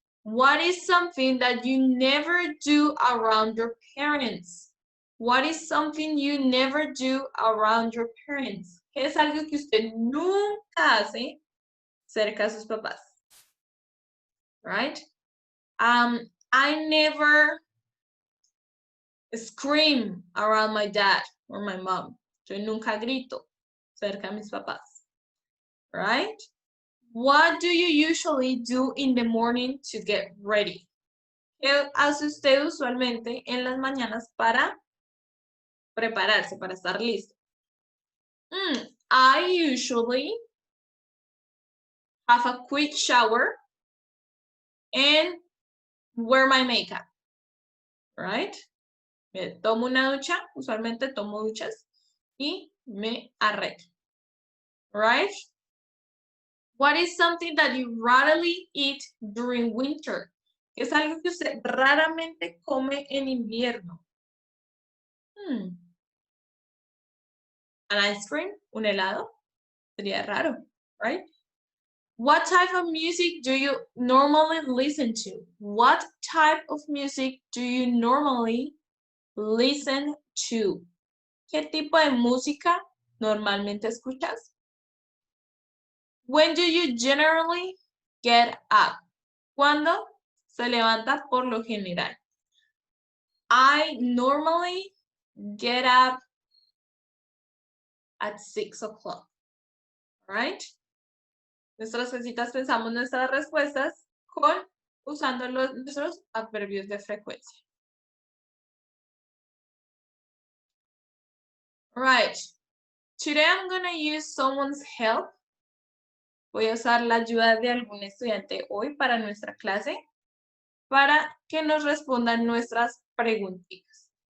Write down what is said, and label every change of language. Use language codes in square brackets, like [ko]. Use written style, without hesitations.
[en] What is something that you never do around your parents? What is something you never do around your parents? [es] ¿Qué es algo que usted nunca hace cerca de sus papás? [en] Right? I never scream around my dad or my mom. [es] Yo nunca grito cerca de mis papás. [en] Right? What do you usually do in the morning to get ready? [es] ¿Qué hace usted usualmente en las mañanas para prepararse, para estar listo? [en] I usually have a quick shower and wear my makeup, right? [es] Me tomo una ducha, usualmente tomo duchas y me arreglo, right? [en] What is something that you rarely eat during winter? [es] Es algo que usted raramente come en invierno. [en] An ice cream, [es] un helado, sería raro, right? [en] What type of music do you normally listen to? What type of music do you normally listen to? [es] ¿Qué tipo de música normalmente escuchas? [en] When do you generally get up? [es] ¿Cuándo se levanta por lo general? [en] I normally get up at 6 o'clock, right? [es] Nuestras casitas pensamos nuestras respuestas usando nuestros adverbios de frecuencia. [en] Right. Today I'm going to use someone's help. [es] Voy a usar la ayuda de algún estudiante hoy para nuestra clase para que nos respondan nuestras preguntitas.